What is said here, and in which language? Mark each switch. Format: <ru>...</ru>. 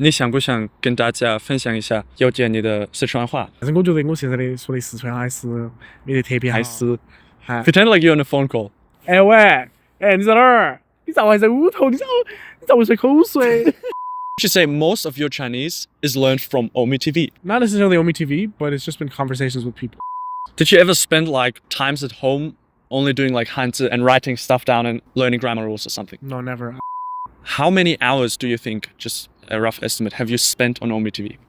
<zh>你想不想跟大家分享一下有点你的四川话？但是我觉得我现在的说的四川话还是没得特别好。还是</zh> <en>pretend like you're on a phone call.</en> <zh>哎喂，哎你在哪儿？你咋还在屋头？你咋会吹口水</zh> <en>You should say most of your Chinese is learned from omeTV. Not necessarily omeTV, but it's just been conversations with people. Did you ever spend like times at home only doing like Hanzi and writing stuff down and learning grammar rules or something? No, never. How many hours do you think, just a rough estimate, have you spent on omeTV?</en>